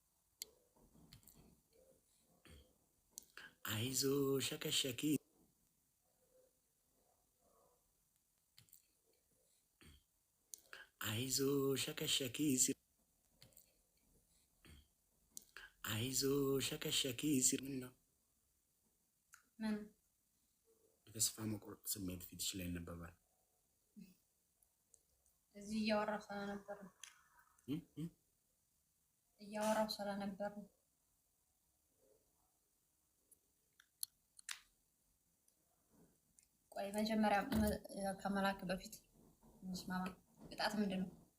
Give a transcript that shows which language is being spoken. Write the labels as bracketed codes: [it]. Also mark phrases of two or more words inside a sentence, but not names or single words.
[am] Aizoo shakashakii Aizoo shakashakii Aizoo shakashakii sirna من ተስፋ መቁረጥ ስሜት ፊትሽ ላይ ይነበባል። እዚህ እያወራሁ ስለነበር ቆይ መጀመሪያ ከመላክ በፊት እንስማማ። ቅጣት ምንድን ነው?